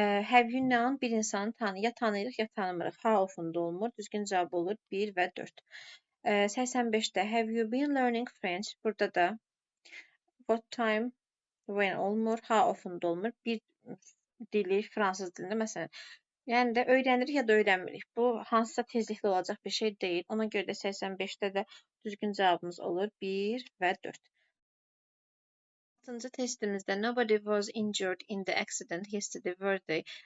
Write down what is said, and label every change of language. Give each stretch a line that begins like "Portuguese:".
English: Have you known
Azerbaijani: bir insanı ya tanıyırıq, ya tanımırıq.
English: How often
Azerbaijani: da olmur. Düzgün cavab olur 1 və 4. 85-də
English: have you been learning French?
Azerbaijani: Burada da what time, when olmur, how often da olmur. Bir dili fransız dilində məsələn. Yəni də öyrənirik ya da öyrənmirik. Bu hansısa tezliklə olacaq bir şey deyil. Ona görə də 85-də də düzgün cavabımız olur 1 və 4. 6-cı testimizdə
English: nobody was injured in the accident yesterday were they?